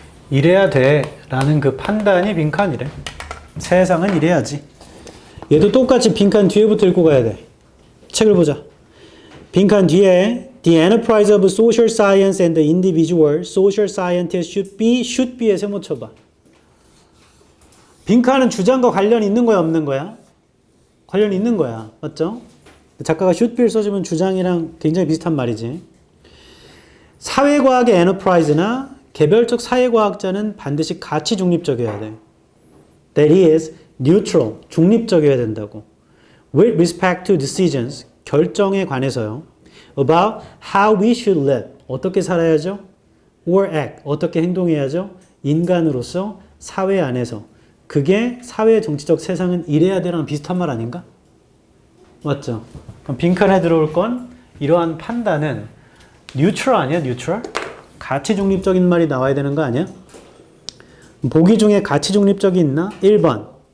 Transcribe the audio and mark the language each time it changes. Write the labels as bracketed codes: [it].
[ko] 이래야 돼 라는 그 판단이 빈칸이래. 세상은 이래야지. 얘도 똑같이 빈칸 뒤에부터 읽고 가야 돼. 책을 보자. 빈칸 뒤에 [en] The enterprise of social science and the individual social scientist should be에 [ko] 세모 쳐봐. 빈칸은 주장과 관련이 있는 거야 없는 거야? 관련이 있는 거야. 맞죠? 작가가 should be를 써주면 주장이랑 굉장히 비슷한 말이지. 사회과학의 enterprise나 개별적 사회과학자는 반드시 가치 중립적이어야 돼. [en] That is neutral, [ko] 중립적이어야 된다고. [en] With respect to decisions, [ko] 결정에 관해서요. [en] about how we should live. [ko] 어떻게 살아야죠? [en] or act. [ko] 어떻게 행동해야죠? 인간으로서 사회 안에서. 그게 사회 정치적 세상은 이래야 되랑 비슷한 말 아닌가? 맞죠? 그럼 빈칸에 들어올 건 이러한 판단은 neutral 아니야? [en] neutral? [ko] 가치 중립적인 말이 나와야 되는 거 아니야? 보기 중에 가치 중립적이 있나? 1번.